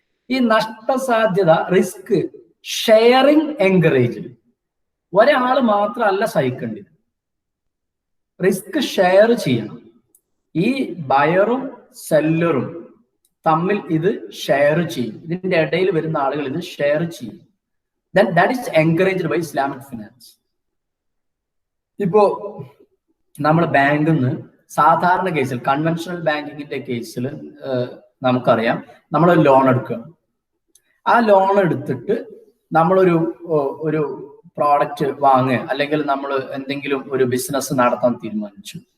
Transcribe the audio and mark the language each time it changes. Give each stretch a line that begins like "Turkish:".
Malayalam: ഈ നഷ്ടസാധ്യത, risk sharing encourage. ഒരാൾ മാത്രമല്ല സഹിക്കേണ്ടത്, റിസ്ക് ഷെയർ ചെയ്യണം. ഈ ബയറും സെല്ലറും തമ്മിൽ ഇത് ഷെയർ ചെയ്യും. ഇതിന്റെ ഇടയിൽ വരുന്ന ആളുകൾ ഇത് ഷെയർ ചെയ്യും.
English: Then that is encouraged by Islamic finance.
Malayalam: ഇപ്പോ നമ്മൾ ബാങ്കിൽ നിന്ന് സാധാരണ കേസിൽ, കൺവെൻഷണൽ ബാങ്കിങ്ങിന്റെ കേസിൽ നമുക്കറിയാം, നമ്മൾ ലോൺ എടുക്കുക. ആ ലോൺ എടുത്തിട്ട് നമ്മളൊരു പ്രോഡക്റ്റ് വാങ്ങുക, അല്ലെങ്കിൽ നമ്മൾ എന്തെങ്കിലും ഒരു ബിസിനസ് നടത്താൻ തീരുമാനിച്ചു.